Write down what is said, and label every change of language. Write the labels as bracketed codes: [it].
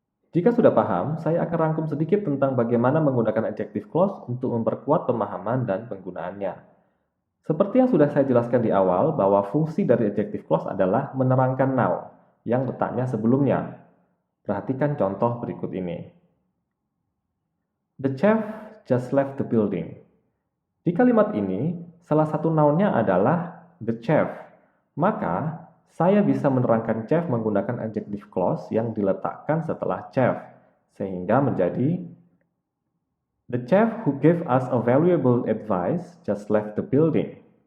[id] Jika sudah paham, saya akan rangkum sedikit tentang bagaimana menggunakan adjective clause untuk memperkuat pemahaman dan penggunaannya. Seperti yang sudah saya jelaskan di awal, bahwa fungsi dari adjective clause adalah menerangkan noun yang letaknya sebelumnya. Perhatikan contoh berikut ini. [en] The chef just left the building. [id] Di kalimat ini, salah satu noun-nya adalah the chef. Maka, saya bisa menerangkan chef menggunakan adjective clause yang diletakkan setelah chef, sehingga menjadi the chef [en] who gave us a valuable advice just left the building.